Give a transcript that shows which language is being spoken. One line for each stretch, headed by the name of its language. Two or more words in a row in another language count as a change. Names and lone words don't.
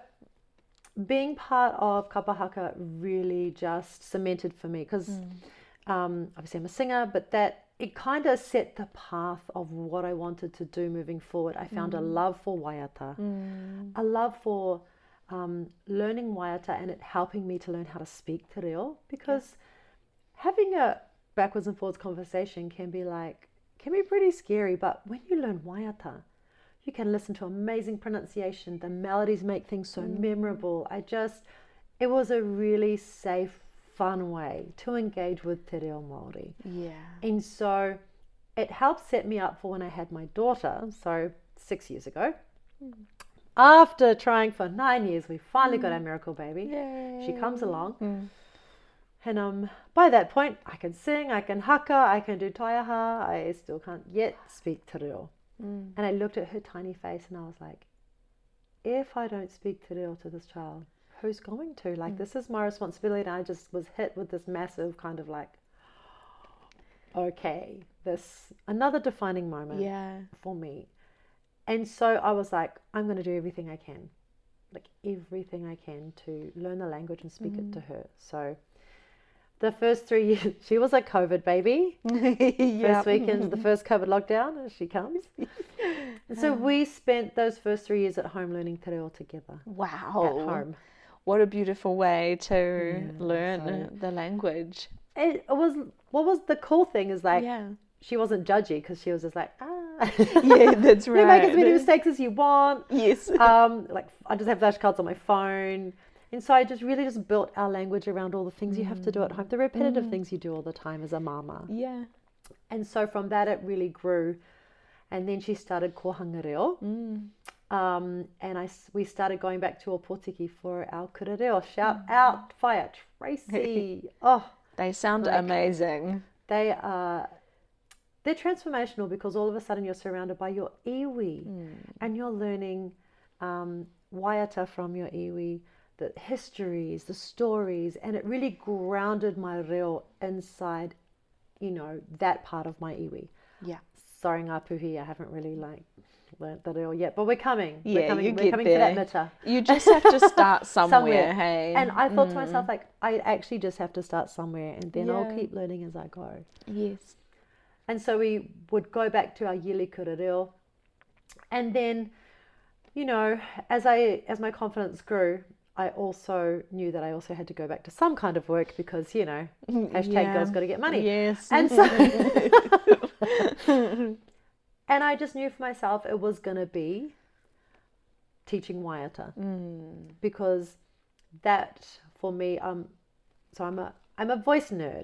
English: So being part of kapahaka really just cemented for me because obviously I'm a singer, but that it kind of set the path of what I wanted to do moving forward. I found a love for waiata, a love for learning waiata and it helping me to learn how to speak
Māori: te reo,
English: because having a backwards and forwards conversation can be pretty scary, but when you learn waiata, you can listen to amazing pronunciation. The melodies make things so memorable. It was a really safe, fun way to engage with
Māori: te reo Māori.
English: Yeah. And so it helped set me up for when I had my daughter, so 6 years ago. After trying for 9 years, we finally got our miracle baby. Yay. She comes along. And by that point, I can sing, I can haka, I can do taiaha. I still can't yet speak
Māori: te reo.
English: And I looked at her tiny face and I was like, if I don't speak
Māori: te reo
English: to this child, who's going to? This is my responsibility. And I just was hit with this massive kind of okay, this another defining moment for me. And so I was like, I'm going to do everything I can, everything I can to learn the language and speak it to her. So the first 3 years, she was a COVID baby. First weekend, the first COVID lockdown, and she comes. And so we spent those first 3 years at home learning
Māori: te reo
English: together. Wow. At home. What a beautiful way to learn the language. What was the cool thing is she wasn't judgy because she was just yeah, that's right. You make as many mistakes as you want. Yes. I just have flashcards on my phone. And so I just built our language around all the things you have to do at home, the repetitive things you do all the time as a mama. Yeah. And so from that, it really grew. And then she started
Māori: kohanga reo.
English: And we started going back to Opotiki for our
Māori: kura reo.
English: Shout out, Whaia Tracy. They sound amazing. They're transformational because all of a sudden you're surrounded by your iwi and you're learning waiata from your iwi, the histories, the stories, and it really grounded my reo inside, that part of my iwi. Yeah. Sorry, ngā puhi, I haven't really learnt the reo yet, but we're coming. Yeah, we're coming for that mita. You just have to start somewhere, hey. And I thought to myself, I actually just have to start somewhere, and then I'll keep learning as I go. Yes. And so we would go back to our yearly
Māori: kura reo,
English: and then, as my confidence grew, I also knew that I also had to go back to some kind of work because, hashtag girls got to get money. Yes. And so, and I just knew for myself it was going to be teaching waiata because that for me, so I'm a voice nerd.